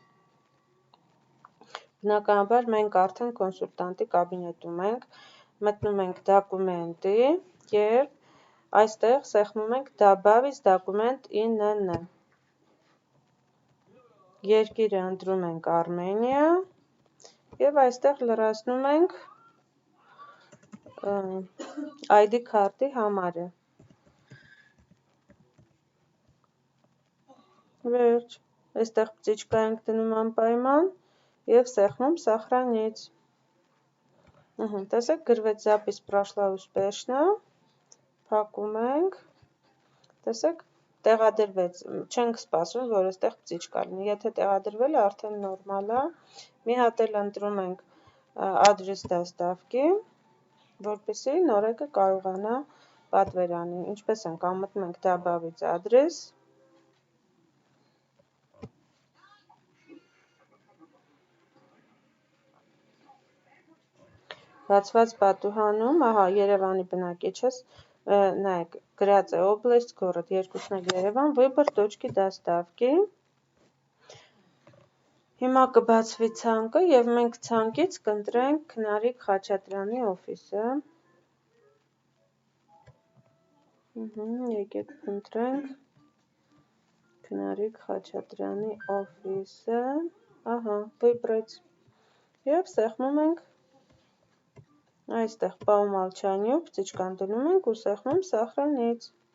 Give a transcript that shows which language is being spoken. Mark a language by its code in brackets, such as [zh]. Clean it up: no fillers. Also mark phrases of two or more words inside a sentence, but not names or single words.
[hy] բնականաբար մենք արդեն կոնսուլտանտի կաբինետում ենք, մտնում ենք դոկումենտի և այստեղ սեղմում ենք [ru] «Добавить документ [hy] ԻՆՆ»։ Երկիրը ընտրում ենք Արմենիա և այստեղ լրացնում ենք ID քարտի համարը։ Վերջ, այստեղ բծիչկա ենք դնում անպայման և սեղմում «Сохранить»։ Տեսեք, գրվեց «Запись [ru] прошла успешно», [hy] փակում ենք, տեսեք, տեղադրվեց, չենք սպասում, որ այստեղ բծիչկա լինի, եթե տեղադրվել է, արդեն նորմալ է, մի հատ էլ ընտրում ենք [ru] «Адрес доставки», [hy] որպեսզի նորեկը կարողանա պատվեր անի, ինչպես ենք, մտնում ենք [ru] «Добавить адрес», [hy] բացված պատուհանում, ահա, Երևանի բնակիչ ես, նայեք, գրած է [ru] «Область, город», [hy] երկուսն էլ Երևան, [ru] «Выбор точки доставки», [hy] հիմա կբացվի ցանկը և մենք ցանկից կընտրենք Քնարիկ Խաչատրյանի օֆիսը, եկեք փնտրենք Քնարիկ Խաչատրյանի օֆիսը, ահա, վիբրեց, և սեղմում ենք այստեղ [ru] «По умолчанию», [hy] բծիչկան դնում ենք ու սեղմում «Сохранить»,